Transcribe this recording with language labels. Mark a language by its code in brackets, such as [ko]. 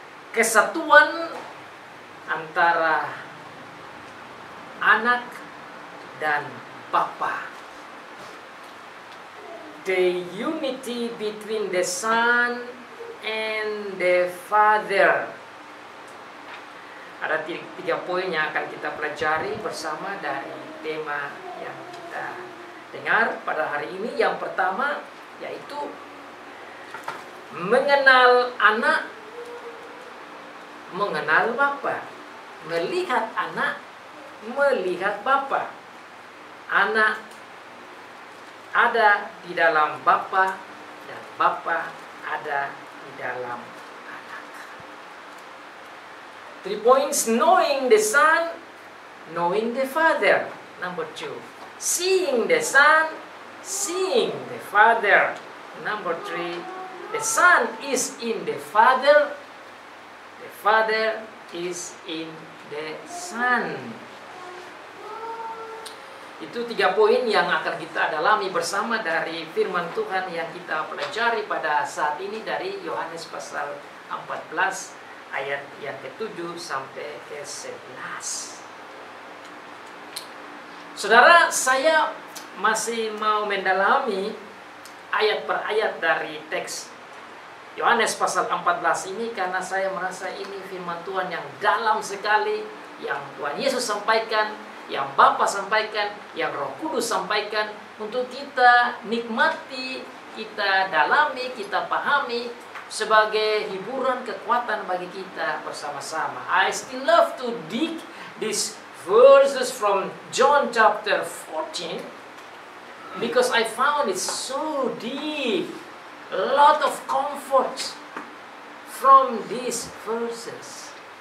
[id] Kesatuan antara anak dan Bapa. [en] The unity between the Son and the Father. [id] Ada 3 poin yang akan kita pelajari bersama dari tema yang kita dengar pada hari ini. Yang pertama yaitu mengenal anak, mengenal Bapa. Melihat anak, melihat Bapa. Anak ada di dalam Bapa dan Bapa ada di dalam anak. [en] 3 points: knowing the Son, knowing the Father. Number 2, seeing the Son, seeing the Father. Number 3, the Son is in the Father, the Father is in the Son. [id] Itu 3 poin yang akan kita dalami bersama dari firman Tuhan yang kita pelajari pada saat ini dari Yohanes pasal 14 ayat yang ke-7 sampai ke-11. Saudara, saya masih mau mendalami ayat per ayat dari teks Yohanes pasal 14 ini karena saya merasa ini firman Tuhan yang dalam sekali, yang Tuhan Yesus sampaikan, yang Bapa sampaikan, yang Roh Kudus sampaikan untuk kita nikmati, kita dalami, kita pahami sebagai hiburan kekuatan bagi kita bersama-sama. [en] I still love to dig these verses from John chapter 14 because I found it so deep, a lot of comfort from these verses.